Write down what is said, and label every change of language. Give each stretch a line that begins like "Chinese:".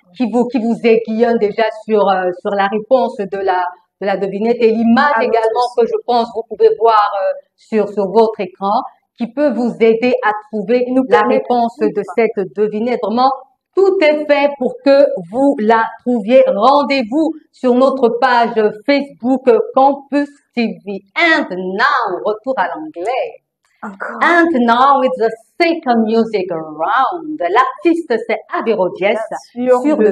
French: qui vous aiguillonnent déjà sur la réponse de la devinette et l'image également que je pense vous pouvez voir sur votre écran qui peut vous aider à trouver la réponse de cette devinette. Vraiment, tout est fait pour que vous la trouviez. Rendez-vous sur notre page Facebook Campus TV.
English: And now,
French: retour à l'anglais. Encore.
English: And now it's the second music round.
French: L'artiste c'est Averodies sur le